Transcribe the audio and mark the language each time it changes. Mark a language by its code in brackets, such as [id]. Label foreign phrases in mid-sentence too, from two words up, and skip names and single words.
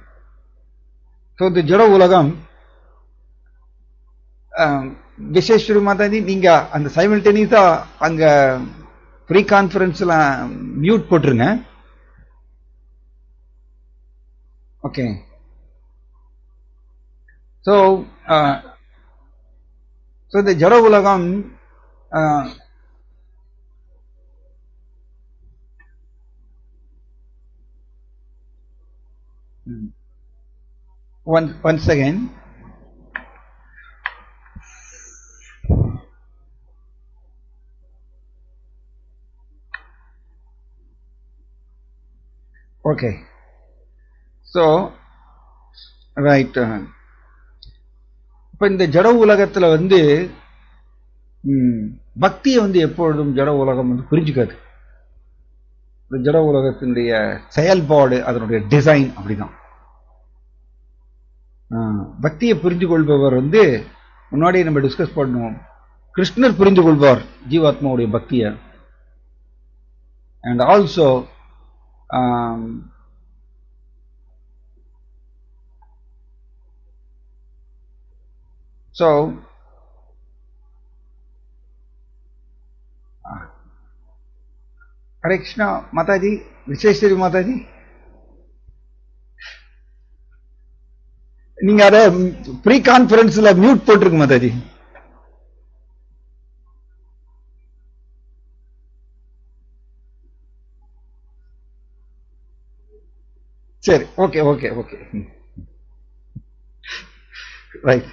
[ta] ஸோ இந்த ஜட உலகம் விசேஸ்வரி மாதாஜி, நீங்க அந்த சைமல்டேனியஸா அங்க [en] free conferenceல [ta] மியூட் போட்டுருங்க. ஓகே. ஸோ இந்த ஜட உலகம் [en] once again, okay, so right, [ta] இப்ப இந்த ஜட உலகத்துல பக்தியை எப்பொழுதும் ஜட உலகம் புரிஞ்சுக்காது. ஜட உலகத்தினுடைய செயல்பாடு அதனுடைய டிசைன் அப்படிதான். பக்தியை புரிந்து கொள்பவர் முன்னாடி நம்ம டிஸ்கஸ் பண்ணுவோம், கிருஷ்ணர் புரிந்து கொள்வார் ஜீவாத்மாவுடைய பக்தியை. [en] and also [ta] ஹரே கிருஷ்ணா மாதாஜி, விஸ்வேஸ்வரி மாதாஜி, நீங்க அதை [en] free conferenceல [ta] மியூட் போட்டிருக்கு மாதாஜி. [en] சரி, okay okay okay, right.